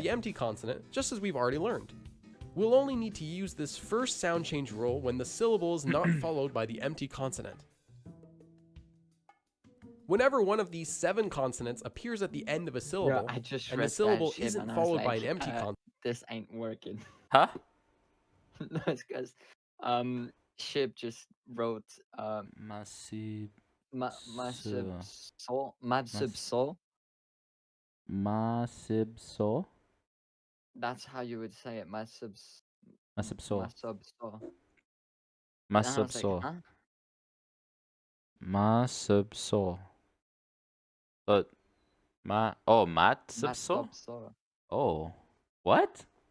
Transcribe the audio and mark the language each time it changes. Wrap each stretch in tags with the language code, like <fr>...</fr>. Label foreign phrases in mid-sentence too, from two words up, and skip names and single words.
<en>the empty consonant, just as we've already learned. We'll only need to use this first sound change rule when the syllable is not followed by the empty consonant. Whenever one of these 7 consonants appears at the end of a syllable, I just and read the syllable that shit isn't and I was followed by like, an empty consonant, this ain't working. Huh? No, it's because Shib just wrote</en> <ko>Masib. Masibso. Matsubso. Masibso.</ko> <en>That's how you would say it.</en> <ko>Masubso. Masibso.</ko> <en>Masubso. And I was like,</en> <ko>Masibso.</ko> <en>huh?</en> <ko>Masibso. But matsibso? Masubso.</ko> <en>Oh. What?</en>